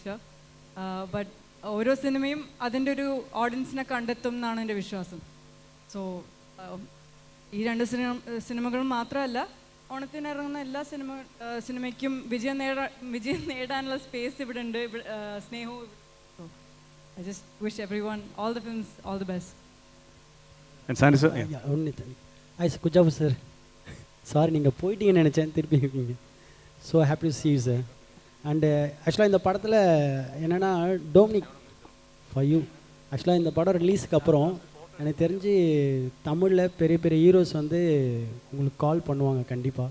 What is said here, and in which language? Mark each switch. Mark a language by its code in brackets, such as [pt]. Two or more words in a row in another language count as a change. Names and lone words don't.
[ml] ബട്ട് ഓരോ സിനിമയും അതിൻ്റെ ഒരു ഓഡിയൻസിനെ കണ്ടെത്തും എന്നാണ് എൻ്റെ വിശ്വാസം. സോ ഈ 2 സിനിമകളും മാത്രമല്ല, ഓണത്തിന് ഇറങ്ങുന്ന എല്ലാ സിനിമയ്ക്കും വിജയം നേടാനുള്ള സ്പേസ് ഇവിടെ ഉണ്ട്. സ്നേഹവും. [en] I just wish everyone all the films all the best. [ta] குஜாபு சார், சாரி நீங்கள் போயிட்டீங்கன்னு நினச்சேன், திருப்பி இருக்கீங்க. [en] so happy to see you sir. [ta] அண்டு ஆக்சுவலாக இந்த படத்தில் என்னென்னா டோமினிக் [en] for you. [ta] ஆக்சுவலாக இந்த படம் ரிலீஸுக்கு அப்புறம் எனக்கு தெரிஞ்சு தமிழில் பெரிய பெரிய ஹீரோஸ் வந்து உங்களுக்கு கால் பண்ணுவாங்க கண்டிப்பாக.